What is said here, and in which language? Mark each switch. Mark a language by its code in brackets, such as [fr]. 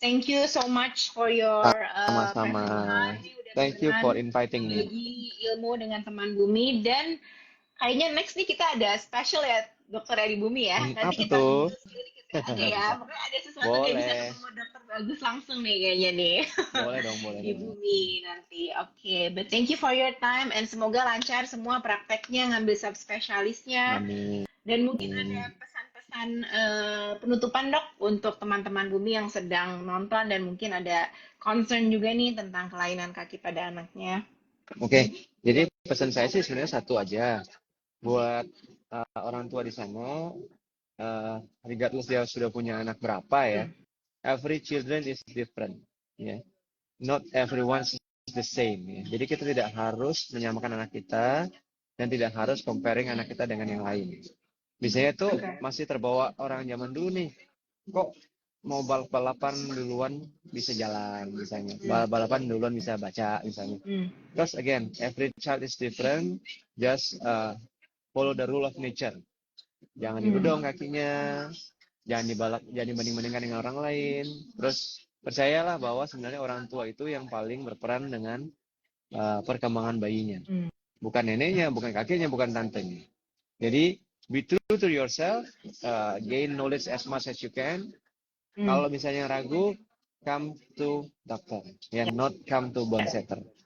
[en] Thank you so much for your [id] Sama-sama. [en] precious time. [id] Ini udah [en] Thank you for inviting me. [id] berbagi ilmu dengan teman Bumi, dan kayaknya next nih kita ada special ya, Dokter dari Bumi ya. Nanti Apa kita tuh? ada ya. Pokoknya ada sesuatu yang bisa Boleh. ketemu Dokter Bagus langsung nih kayaknya nih. Boleh dong, boleh Di dong. Bumi nanti. Oke, [en] but thank you for your time and [id] semoga lancar semua prakteknya, ngambil subspesialisnya. Amin. Dan mungkin ada pesan-pesan penutupan, Dok, untuk teman-teman Bumi yang sedang nonton dan mungkin ada concern juga nih tentang kelainan kaki pada anaknya. Oke, jadi pesan saya sih sebenarnya satu aja buat orang tua di sana, regardless dia sudah punya anak berapa ya, [en] every children is different, [id] ya. [en] Not everyone is the same, ya. [id] Jadi kita tidak harus menyamakan anak kita dan tidak harus comparing anak kita dengan yang lain. Biasanya tuh masih terbawa orang zaman dulu nih, kok mau balapan duluan bisa jalan misalnya, balapan duluan bisa baca misalnya. [en] Because again, every child is different, just follow the rule of nature. [id] Jangan dirudong kakinya, jangan dibanding-bandingkan dengan orang lain. Terus percayalah bahwa sebenarnya orang tua itu yang paling berperan dengan perkembangan bayinya. Bukan neneknya, bukan kakeknya, bukan tantenya. Jadi [en] be true to yourself, gain knowledge as much as you can. [id] Kalau misalnya ragu, [en] come to doctor, ya, not come to bone setter.